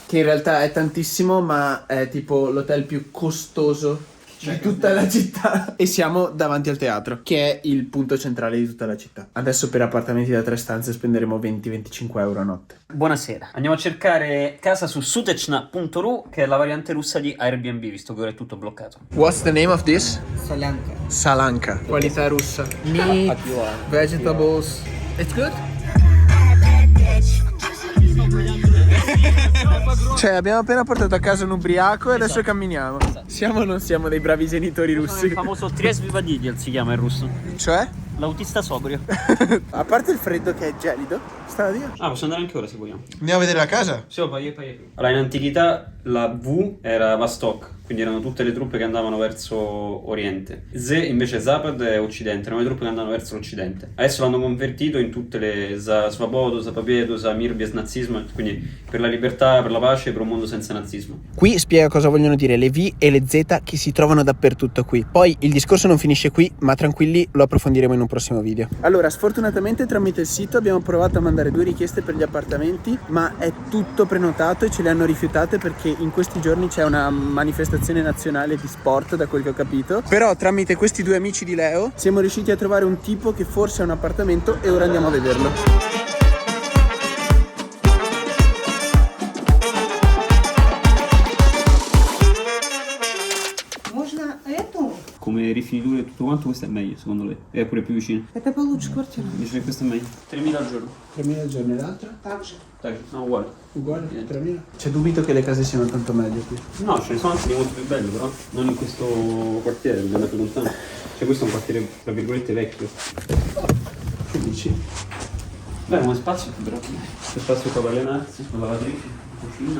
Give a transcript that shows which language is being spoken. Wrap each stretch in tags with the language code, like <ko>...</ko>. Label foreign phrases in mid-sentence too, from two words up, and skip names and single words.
<it>Che in realtà è tantissimo, ma è tipo l'hotel più costoso di tutta la città. E siamo davanti al teatro, che è il punto centrale di tutta la città. Adesso per appartamenti da 3 stanze spenderemo 20-25 euro a notte. Buonasera. Andiamo a cercare casa su sutechna.ru, che è la variante russa di Airbnb, visto che ora è tutto bloccato.</it> <en>What's the name of this?</en> <ru>Солянка.</ru> <it>Salanka. Qualità russa.</it> <en>Meat, vegetables. It's good?</en> <it>Cioè abbiamo appena portato a casa un ubriaco e adesso camminiamo. Siamo o non siamo dei bravi genitori Il russi? famoso</it> <ru>трезвый водитель</ru> <it>si chiama in russo. Cioè? L'autista sobrio. A parte il freddo che è gelido, sta a Dio. Ah, possiamo andare anche ora se vogliamo. Andiamo a vedere la casa? Sì, poi. Allora, in antichità la V era Vostok, quindi erano tutte le truppe che andavano verso Oriente. Z invece Zapad è Occidente, erano le truppe che andavano verso l'Occidente. Adesso l'hanno convertito in tutte le</it> <ru>за свободу, за победу, за мир без нацизма,</ru> <it>quindi per la libertà, per la pace, per un mondo senza nazismo. Qui spiega cosa vogliono dire le V e le Z che si trovano dappertutto qui. Poi il discorso non finisce qui, ma tranquilli, lo approfondiremo in un prossimo video. Allora, sfortunatamente tramite il sito abbiamo provato a mandare 2 richieste per gli appartamenti, ma è tutto prenotato e ce le hanno rifiutate perché in questi giorni c'è una manifestazione nazionale di sport, da quel che ho capito. Però tramite questi 2 amici di Leo siamo riusciti a trovare un tipo che forse ha un appartamento e ora andiamo a vederlo.</it> <ru>Можно эту?</ru> <it>Come rifiniture e tutto quanto, questa è meglio secondo lei? È pure più vicino.</it> <ru>Это получше квартира.</ru> <it>Dice che questa è meglio. 3.000 al giorno. 3.000 al giorno e l'altra?</it> <ru>Так же.</ru> <it>Dai, no, uguale. Uguale, 3.000. C'è dubito che le case siano tanto meglio qui. No, ce ne sono anche di molto più belli, però non in questo quartiere, dobbiamo andare più lontano. Cioè questo è un quartiere, tra virgolette, vecchio. Che dici? Beh, come spazio più bravo. C'è spazio qua per allenarsi, la lavatrice, la cucina.</it>